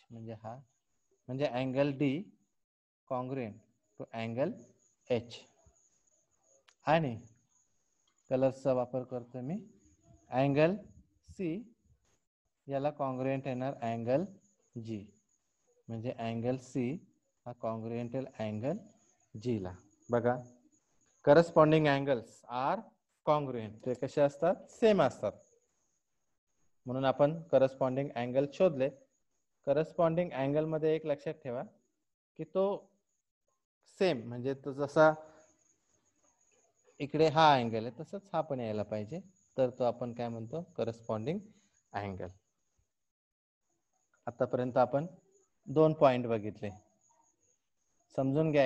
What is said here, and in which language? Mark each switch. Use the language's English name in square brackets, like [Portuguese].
[Marathi] म्हणजे हा म्हणजे [English] Angle D congruent to angle H. [Marathi] आणि कलर्सचा वापर करतो मी. अँगल सी याला कॉन्ग्रुएंट येणार अँगल जी. म्हणजे अँगल सी हा कॉन्ग्रुएंट येईल अँगल जी ला. [English] बघा corresponding angles are congruent. [Marathi] ते कसे असतात? सेम असतात. म्हणून आपण करस्पॉन्डिंग अँगल शोधले. करस्पॉन्डिंग अँगल मध्ये एक लक्षात ठेवा की तो सेम म्हणजे तो जसा इकडे हा अँगल आहे तसंच हा पण यायला पाहिजे. तर तो आपण काय म्हणतो? Corresponding angle. आतापर्यंत आपण 2 पॉइंट बघितले. समजून घ्या.